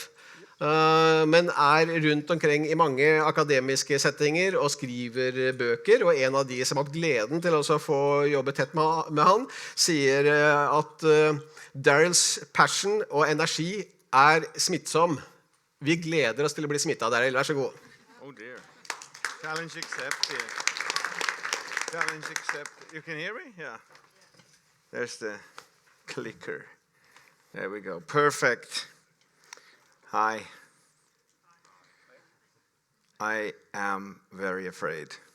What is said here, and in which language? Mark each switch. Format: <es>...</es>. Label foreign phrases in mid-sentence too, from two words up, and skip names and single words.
<no>Men rundt omkring I mange akademiske settinger og skriver bøker, og en av de som har gleden til å få jobbe tett med han, sier at Daryls passion og energi smittsom. Vi gleder oss til å bli smittet, Daryl. Vær så god.</no> <en>Oh dear. Challenge accepted. Challenge accepted. You can hear me? Yeah. There's the clicker. There we go. Perfect. Hi. I am very afraid.</en>